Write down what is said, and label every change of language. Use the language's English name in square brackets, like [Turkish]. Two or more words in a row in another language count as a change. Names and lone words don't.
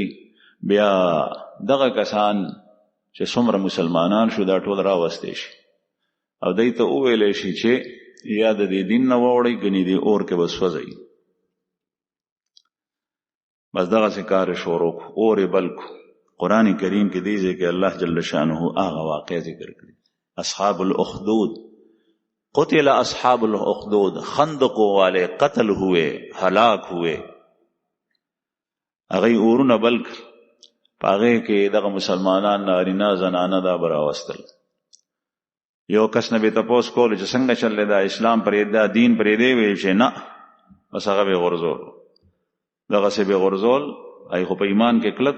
[Pashto] بیا دغه کسان چې څومره مسلمانان شو دا ټول راوستی شي او دوی ته وویلی شي چې یا د دې دین نه واوړئ ګنې دې اور کې به سوځئ. بس دغسې کار یې شروع کړو، اور یې بل کړو. قرآن کریم کې دې ځای کې الله [Arabic] جل شانه [Pashto] هغه واقع ذکر کړي، [Arabic] اصحاب الاخدود. قتل اصحاب الاخدود، [Urdu] خندقوں والے قتل ہوئے، ہلاک ہوئے. [Pashto] هغه اورونه بل کړ، په هغې کې دغه مسلمانان نارینه زنانه دا به راوستل. یو کس نه به تپوس کولو چې څنګه چل دا اسلام پرېږده، دین پرېږدی؟ ویل چې نه، بس هغه به یې غورځول. دغسې به یې غورځول، هغې خو په ایمان کې کلک.